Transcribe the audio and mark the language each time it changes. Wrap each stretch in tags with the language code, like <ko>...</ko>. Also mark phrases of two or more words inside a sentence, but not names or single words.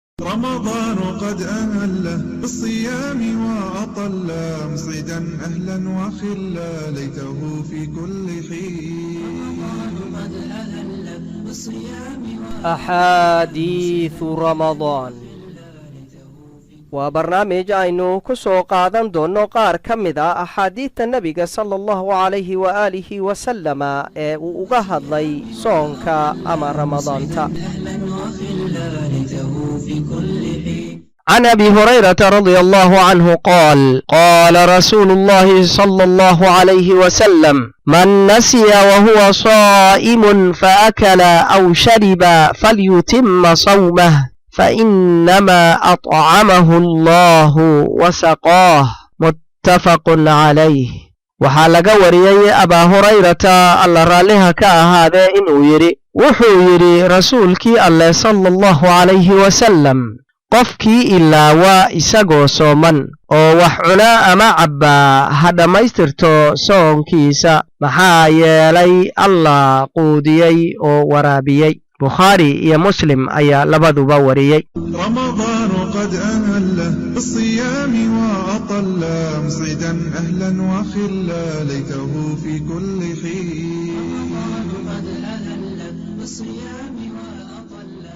<ar>رمضان قد أهله بالصيام وأطل مسعدا أهلا وخلا ليته في كل حين. أحاديث رمضان وبرنامج</ar> <so>aynu ku soo qaadan doono qaar ka mid ah axaadiidta nebiga</so> <ar>صلى الله عليه وآله وسلم</ar> <so>ee uu uga hadlay soonka ama ramadaanta.</so> <ar>عن أبي هريرة رضي الله عنه قال قال رسول الله صلى الله عليه وسلم من نسي وهو صائم فأكل أو شرب فليتم صومه فإنما أطعمه الله وسقاه متفق عليه.</ar> <so>waxaa laga wariyey abaa hurayrata alla raalliha ka ahaadee inuu yidhi wuxuu yidhi rasuulkii alleh</so> <ar>صلى الله عليه وسلم</ar> <so>qofkii ilaawa isagoo sooman oo wax cunaa ama cabbaa ha dhammaystirto soonkiisa maxaa yeelay allah quudiyey oo waraabiyey. bukhaari iyo muslim ayaa labaduba wariyey.</so> <ar>رمضان قد أهله بالصيام وأطل مسعدا أهلا وخلا ليته في كل حين.</ar>